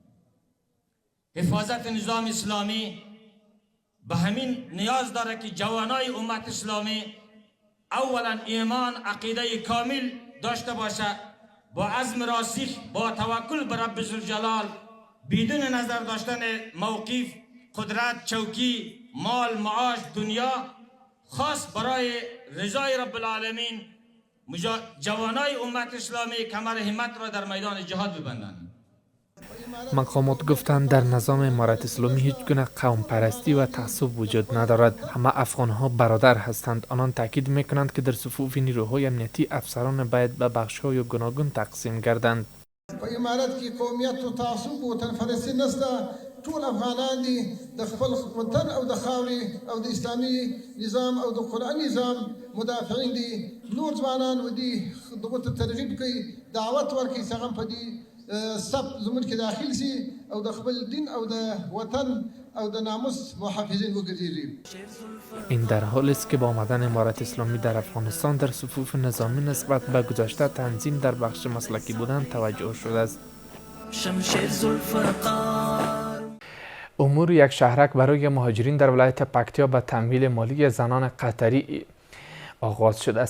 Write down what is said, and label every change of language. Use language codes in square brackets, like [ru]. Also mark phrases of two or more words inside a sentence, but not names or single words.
[fa] حفاظت نظام اسلامی به همین نیاز داره که جوانای امت اسلامی اولا ایمان عقیده کامل داشته باشه، با عزم راسخ، با توکل بر [ar] رب ذوالجلال، [fa] بدون نظر داشتن موقف، قدرت، چوکی، مال، معاش، دنیا، خاص برای رضای [ar] رب العالمین [fa] جوانای امت اسلامی کمر همت را در میدان جهاد ببندند. مقامات گفتند در نظام امارت اسلامی هیچ گونه قوم پرستی و تعصب وجود ندارد. همه افغانها برادر هستند. آنان تاکید میکنند که در صفوف نیروهای امنیتی افسران باید به بخش‌های گوناگون تقسیم گردند. [ps] په امارت کې قومیت او تعصب او وطن پرستی نشته. ټول افغانان دي د خپل وطن او د خاورې او د اسلامي نظام او د قرآن نظام مدافعین دي. نور ځوانان ودي دغه ته ترغیب کوي، دعوت ورکوي چې هغه په دې سب زمون کې داخل سي او د خپل دین او د وطن او د ناموس محافظین وګرځي. [fa] این در حالی است که با آمدن امارت اسلامی در افغانستان در صفوف نظامی نسبت به گذشته تنظیم در بخش مسلکی بودن توجه شده است. امور یک شهرک برای مهاجرین در ولایت پکتیا به تمویل مالی زنان قطری آغاز شده است.